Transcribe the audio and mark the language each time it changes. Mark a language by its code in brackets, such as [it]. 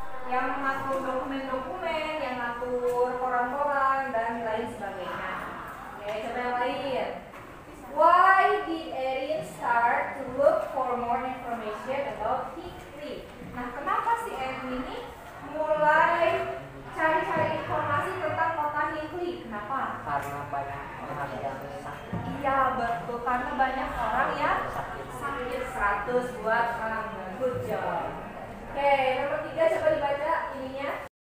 [id] Yang mengatur dokumen-dokumen, yang ngatur koran-koran dan lain sebagainya. Oke, coba yang lain. [en] Why did Erin start to look for more information about Hikri? [id] Nah, kenapa si Erin ini mulai cari-cari informasi tentang kota Hikri? Kenapa? Karena banyak orang yang sakit. Iya, betul. Karena banyak orang yang sakit. 100 buat Angga. [en] Good job. [id] Oke, nomor 3 coba dibaca ininya.